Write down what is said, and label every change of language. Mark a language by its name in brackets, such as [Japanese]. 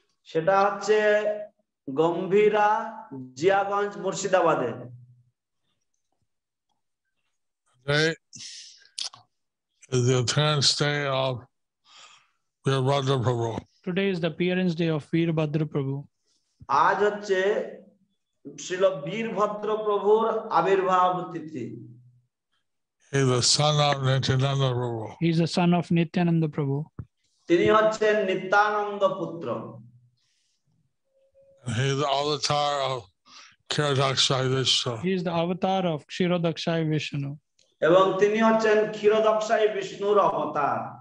[Bangla] সেটা হচ্ছে গম্ভীরা জিয়াগঞ্জ মুর্শিদাবাদে। [English] Today is the appearance day of Veerbhadra Prabhu. Today is the appearance day of Veerbhadra Prabhu. [Bangla] আজ হচ্ছে শ্রীল বীরভদ্র প্রভুর আবির্ভাব তিথি। [English] He is the son of Nityananda Prabhu. He is the son of Nityananda Prabhu. [Bangla] তিনি হচ্ছেন নিত্যানন্দ পুত্র। [English] He is the avatar of Kshirodakshai Vishnu. He is the avatar of Kshirodakshai Vishnu. [Bangla] এবং তিনি হচ্ছেন ক্ষীরোদক্ষাই বিষ্ণুর অবতার।